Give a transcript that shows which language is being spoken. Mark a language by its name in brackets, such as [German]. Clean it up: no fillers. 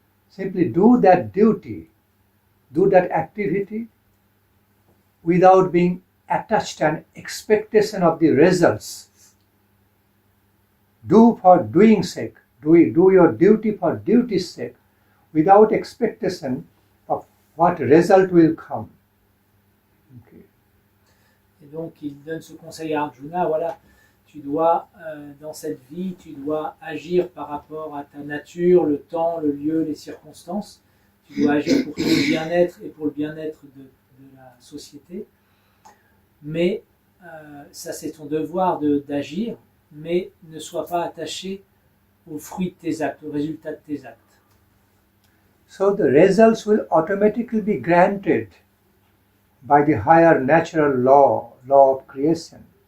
[English] Simply do that duty, do that activity without being attached and expectation of the results. Do for doing sake, do your duty for duty's sake, without expectation what result will come. Okay. [French] Et donc il donne ce conseil à Arjuna, voilà, tu dois, dans cette vie, tu dois agir par rapport à ta nature, le temps, le lieu, les circonstances. Tu dois agir pour ton bien-être et pour le bien-être de la société. Mais ça c'est ton devoir d'agir, mais ne sois pas attaché aux fruits de tes actes, aux résultats de tes actes. [English] So the results will automatically be granted by the higher natural law of creation.